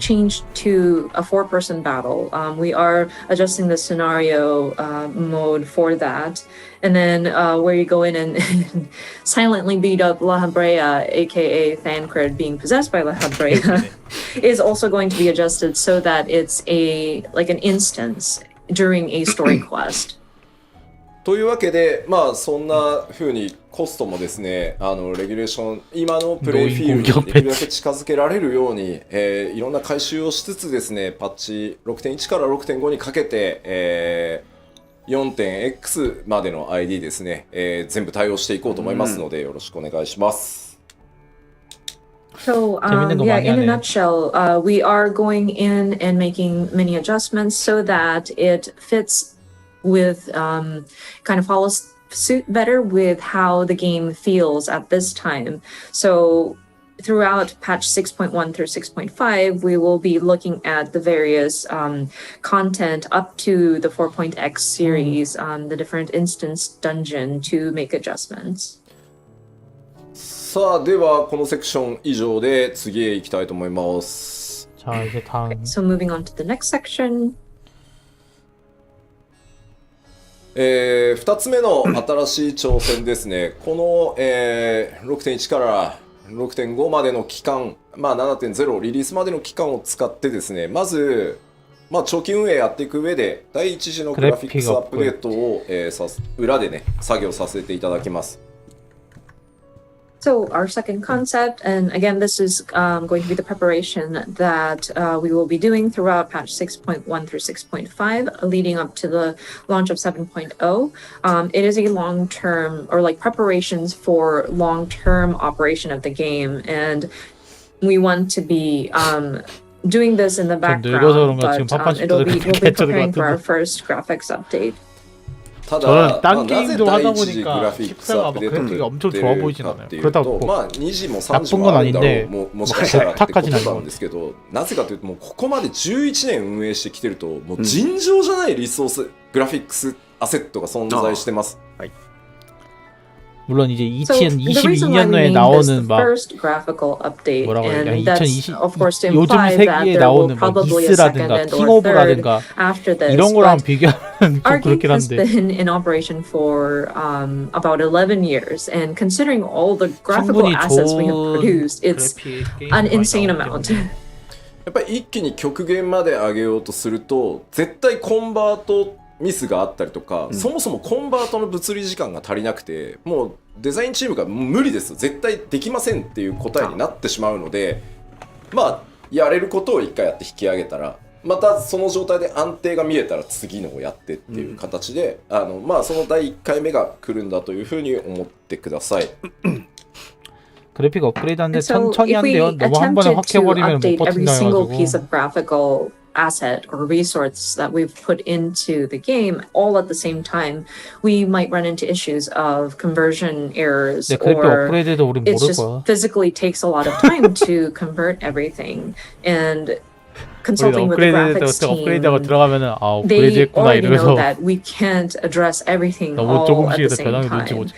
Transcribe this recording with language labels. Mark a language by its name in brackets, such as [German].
[English] changed to a 4-person battle. We are adjusting the scenario mode for that. And then where you go in and silently beat up La Habrea, aka Thancred being possessed by La Habrea, is also going to be adjusted so that it's like an instance during a story quest. [Japanese] というわけで、まあそんな風にコストもですね、レギュレーション、今のプレイフィールドにできるだけ近づけられるように、いろんな改修をしつつですね、パッチ 6.1 から 6.5 にかけて、4.x までの ID ですね、全部対応していこうと思いますので、よろしくお願いします。 [English] So, yeah, in a nutshell, we are going in and making many adjustments so that it fits with kind of follows suit better with how the game feels at this time. So throughout patch 6.1 through 6.5, we will be looking at the various content up to the 4.x series, the different instance dungeon to make adjustments. [Japanese] さあ、ではこのセクション以上で次へ行きたいと思います。 [Korean] 자 이제 다음 [English] So moving on to the next section. [Japanese] 2つ目の新しい挑戦ですね。この、6.1 から 6.5 までの期間、まあ、7.0 リリースまでの期間を使ってですね、まず、まあ、長期運営やっていく上で第一次のグラフィックスアップデートを、裏でね作業させていただきます。 [English] So our second concept, and again, this is going to be the preparation that we will be doing throughout patch 6.1 through 6.5, leading up to the launch of 7.0. It is a long-term, or like preparations for long-term operation of the game, and we want to be doing this in the background, but we'll be preparing for our first graphics update. [Korean] 저는 딴 게임도 하다 보니까 14가 막 그래픽이 엄청 좋아 보이진 않아요. 그렇다고 뭐 나쁜 건 아닌데 뭐 좋다까지는 아닌 것 같아요. [Japanese] なぜかというともうここまで11年運営してきてるともう尋常じゃないリソース、グラフィックスアセットが存在してます。 [Korean] 물론 이제 2022년도에 나오는 막 뭐라고 해야 되나 2020 요즘 세기에 나오는 막 이스라든가 킹오브라든가 이런 거랑 비교하면 좀 그렇긴 한데 [English] been in operation for about 11 years, and considering all the graphical assets we have produced, it's an insane amount. [Japanese] やっぱり一気に極限まで上げようとすると絶対コンバートミスがあったりとか、そもそもコンバートの物理時間が足りなくてもうデザインチームが無理です絶対できませんっていう答えになってしまうので、まあやれることを一回やって引き上げたらまたその状態で安定が見えたら次のをやってっていう形で、まあその第1回目が来るんだというふうに思ってください。 [Korean] 그래픽 업그레이드하는데 천천히 한대요. 너무 한 번에 확 해버리면 못 버틴다 해가지고 [English] asset or resource that we've put into the game all at the same time, we might run into issues of conversion errors, or it just physically takes a lot of time to convert everything. And consulting with the graphics team, they already know that we can't address everything all at the same time.